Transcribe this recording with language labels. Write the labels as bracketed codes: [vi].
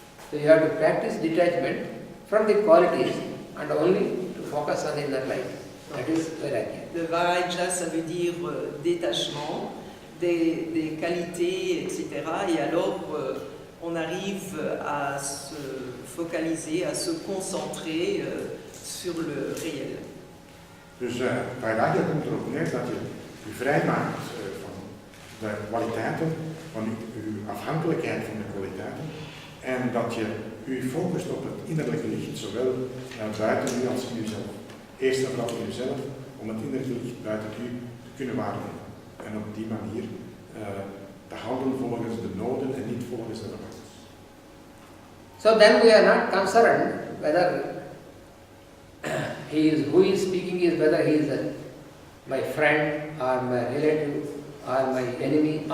[en] So you have to practice detachment from the qualities and only to focus on the inner life. That is Vairagya. [fr] Le Vairagya, ça veut dire détachement des qualités, etc. Et alors, on arrive à se focaliser, à se concentrer sur le réel. [nl] Dus Vairagya komt erop neer dat je je vrijmaakt van de kwaliteiten, van uw afhankelijkheid van de kwaliteiten en dat je u focust op het innerlijke licht, zowel buiten u als in uzelf. Eerst en vooral in uzelf, om het innerlijke licht buiten u te kunnen waarnemen. En op die manier te handelen volgens de noden en niet volgens de verwachtingen. [en] So then we are not concerned whether who is speaking is whether he is my friend or my relative or my enemy.